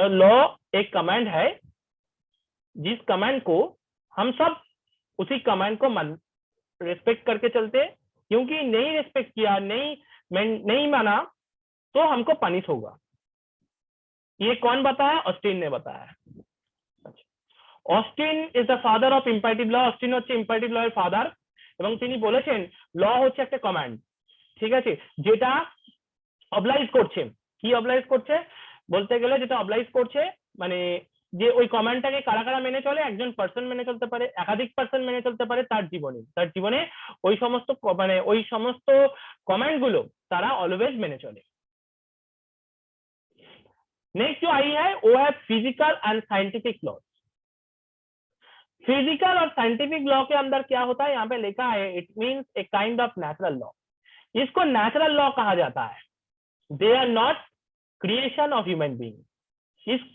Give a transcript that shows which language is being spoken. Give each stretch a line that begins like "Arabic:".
Hindi: और लॉ एक कमांड है जिस कमांड को हम सब उसी कमांड को रिस्पेक्ट करके चलते, क्योंकि नहीं रिस्पेक्ट किया, नहीं माना तो हमको पनिश होगा। ये कौन बताया? ऑस्टिन ने बताया।
English: Austin is the father of imperative law.
Bangla: Austin হচ্ছে ইম্পারেটিভ ল এর ফাদার, এবং তিনি বলেছেন ল হচ্ছে একটা কমান্ড, ঠিক আছে, যেটা অবলাইজ করছে। কি অবলাইজ করছে বলতে গেলে, যেটা অবলাইজ করছে মানে যে ওই কমান্ডটাকে কারা কারা মেনে চলে, একজন পার্সন মেনে চলতে পারে, একাধিক পার্সন মেনে চলতে পারে তার জীবনে ওই সমস্ত কমান্ড গুলো তারা অলওয়েজ মেনে চলে।
Hindi: नेक्स्ट जो आई है वो है physical and scientific law. Physical और साइंटिफिक लॉ के अंदर क्या होता है, यहाँ पे लिखा है
English: It means a kind of natural law.
Hindi: इसको नेचुरल लॉ कहा जाता है।
English: They are not creation of human being.